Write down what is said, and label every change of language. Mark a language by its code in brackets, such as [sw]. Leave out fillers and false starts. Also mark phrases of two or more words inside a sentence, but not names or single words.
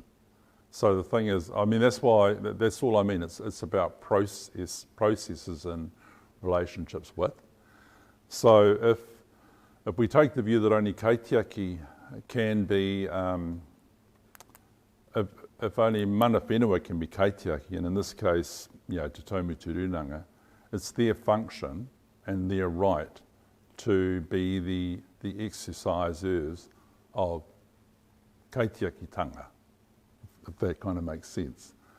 [en] So the thing is, I mean, that's all I mean. It's about processes and relationships with. So if we take the view that only kaitiaki can be, if only [mi] mana whenua [en] can be kaitiaki, and in this case, Te Waihora, it's their function and their right to be the exercisers of kaitiakitanga, if that kind of makes sense.